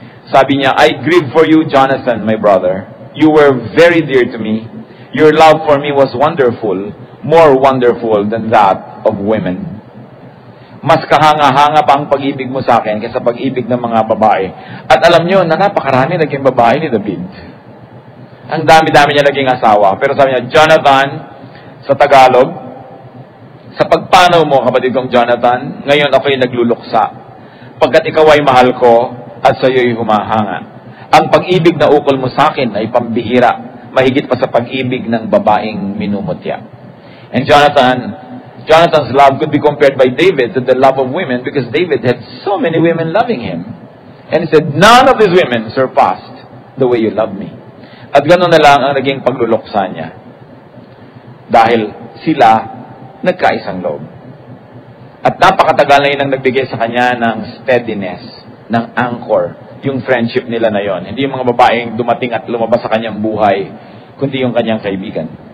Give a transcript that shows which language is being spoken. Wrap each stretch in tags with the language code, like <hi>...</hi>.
<tl>Sabi niya,</tl> <en>I grieve for you, Jonathan, my brother. You were very dear to me. Your love for me was wonderful, more wonderful than that of women.</en> <tl>Mas kahanga-hanga pa ang pag-ibig mo sa akin kaysa pag-ibig ng mga babae. At alam niyo, na napakarami naging babae ni David. Ang dami-dami niya naging asawa. Pero sabi niya, Jonathan, sa Tagalog, sa pagpanaw mo, kapatid kong Jonathan, ngayon ako'y nagluluksa. Pagkat ikaw ay mahal ko at sa iyo'y humahanga. Ang pag-ibig na ukol mo sa akin ay pambihira, mahigit pa sa pag-ibig ng babaeng minumutya.</tl> <en>And Jonathan's love could be compared by David to the love of women because David had so many women loving him. And he said, none of these women surpassed the way you love me.</en> <tl>At gano'n na lang ang naging pagluluksa niya. Dahil sila nagkaisang loob. At napakatagal na yun ang nagbigay sa kanya ng steadiness, ng anchor, yung friendship nila na yon. Hindi yung mga babaeng dumating at lumabas sa kanyang buhay, kundi yung kanyang kaibigan.</tl>